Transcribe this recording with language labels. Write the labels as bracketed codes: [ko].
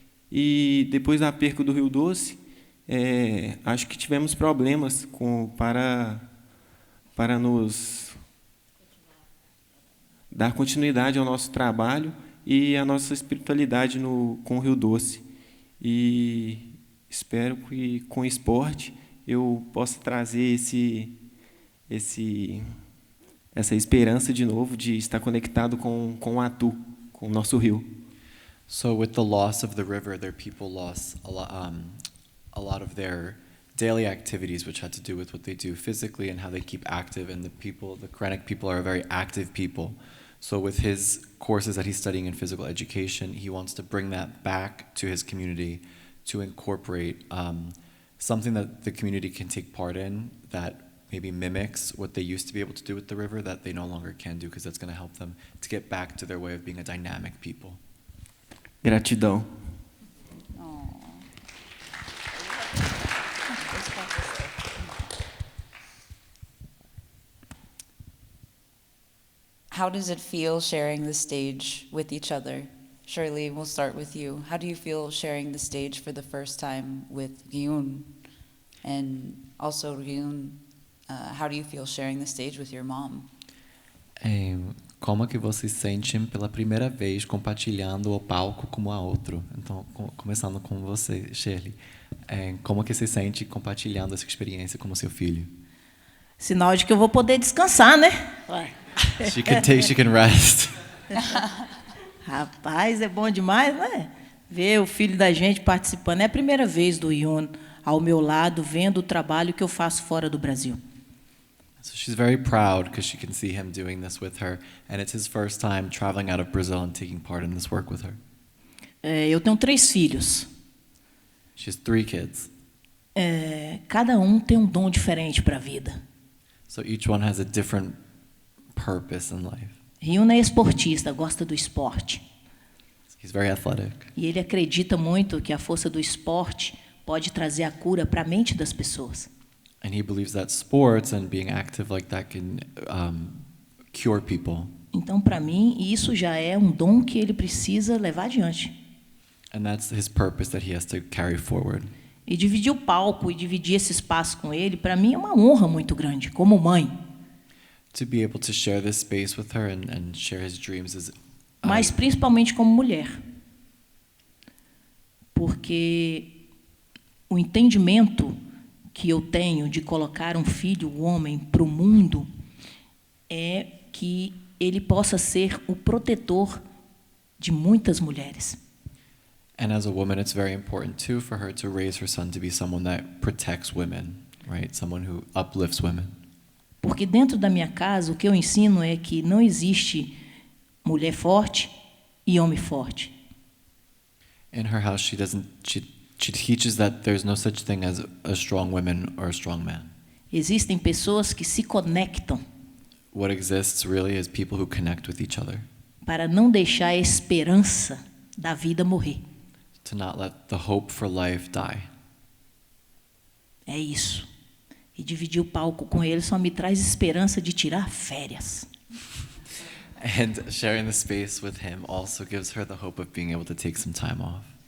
[pt] E depois da perca do Rio Doce, acho que tivemos problemas para nos dar continuidade ao nosso trabalho e à nossa espiritualidade com o Rio Doce. E espero que com o esporte eu possa trazer essa esperança de novo de estar conectado com o Atu, com o nosso rio. [en] So with the loss of the river, their people lost a lot of their daily activities, which had to do with what they do physically and how they keep active. And the Krenek people are a very active people. So with his courses that he's studying in physical education, he wants to bring that back to his community to incorporate something that the community can take part in that maybe mimics what they used to be able to do with the river that they no longer can do, because that's going to help them to get back to their way of being a dynamic people. [pt] Gratidão. [en] How does it feel sharing the stage with each other? Shirley, we'll start with you. How do you feel sharing the stage for the first time with Gyun? And also, Gyun, how do you feel sharing the stage with your mom? [pt] Como que você se sente pela primeira vez compartilhando o palco com a outro? Então, começando com você, Shirley. Como que você se sente compartilhando essa experiência com o seu filho? Sinal de que eu vou poder descansar, né? [en] She can rest. [pt] Rapaz, é bom demais, né? Ver o filho da gente participando. É a primeira vez do Hyun ao meu lado, vendo o trabalho que eu faço fora do Brasil. [en] So she's very proud because she can see him doing this with her, and it's his first time traveling out of Brazil and taking part in this work with her. [pt] Eu tenho 3 filhos. [en] She has 3 kids. [pt] Cada um tem um dom diferente para a vida. [en] So each one has a different purpose in life. [pt] Hyun é esportista, gosta do esporte. [en] He's very athletic. [pt] E ele acredita muito que a força do esporte pode trazer a cura para a mente das pessoas. [en] And he believes that sports and being active like that can cure people. [pt] Então, para mim, isso já é um dom que ele precisa levar adiante. [en] And that's his purpose that he has to carry forward. [pt] E dividir o palco e dividir esse espaço com ele, para mim, é uma honra muito grande, como mãe. [en] To be able to share this space with her and share his dreams is [pt] Mas principalmente como mulher. Porque o entendimento que eu tenho de colocar um filho, um homem, para o mundo é que ele possa ser o protetor de muitas mulheres. [en] And as a woman, it's very important too for her to raise her son to be someone that protects women, right? Someone who uplifts women. [pt] Porque dentro da minha casa, o que eu ensino é que não existe mulher forte e homem forte. [en] In her house, she teaches that there's no such thing as a strong woman or a strong man. [pt] Existem pessoas que se conectam [en] What exists really is people who connect with each other, [pt] para não deixar a esperança da vida morrer. [en] to not let the hope for life die. [pt] É isso. E dividir o palco com ele só me traz esperança de tirar férias. [en] And sharing the space with him also gives her the hope of being able to take some time off.